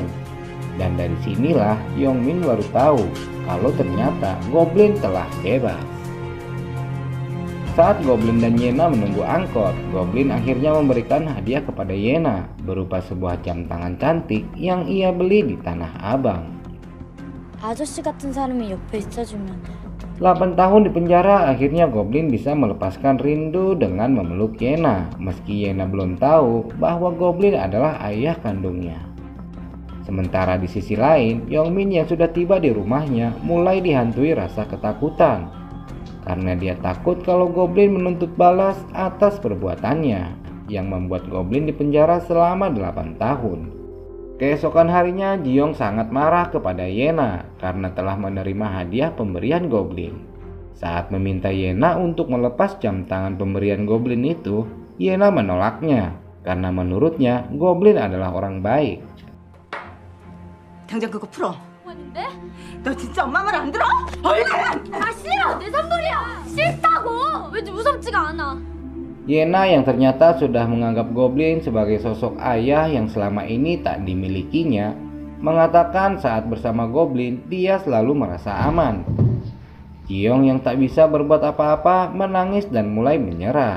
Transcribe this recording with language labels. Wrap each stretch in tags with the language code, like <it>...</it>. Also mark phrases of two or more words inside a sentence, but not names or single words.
<id>Dan dari sinilah Yongmin baru tahu kalau ternyata Goblin telah bebas. Saat Goblin dan Yena menunggu angkot, Goblin akhirnya memberikan hadiah kepada Yena berupa sebuah jam tangan cantik yang ia beli di Tanah Abang.</id> <ko>아저씨 같은 사람이 옆에 있어주면</ko> <id>8 tahun di penjara, akhirnya Goblin bisa melepaskan rindu dengan memeluk Yena, meski Yena belum tahu bahwa Goblin adalah ayah kandungnya. Sementara di sisi lain, Yongmin yang sudah tiba di rumahnya mulai dihantui rasa ketakutan. Karena dia takut kalau Goblin menuntut balas atas perbuatannya, yang membuat Goblin dipenjara selama 8 tahun. Keesokan harinya, Jiong sangat marah kepada Yena karena telah menerima hadiah pemberian Goblin. Saat meminta Yena untuk melepas jam tangan pemberian Goblin itu, Yena menolaknya karena menurutnya Goblin adalah orang baik.</id> <ko>당장 그거 풀어. 아닌데? 너 진짜 엄마 말 안 들어? 얼른! 아 싫어! 내 선물이야! 싫다고! 왠지 무섭지가 않아.</ko> <id>Yena yang ternyata sudah menganggap Goblin sebagai sosok ayah yang selama ini tak dimilikinya, mengatakan saat bersama Goblin dia selalu merasa aman. Jiong yang tak bisa berbuat apa-apa menangis dan mulai menyerah.</id>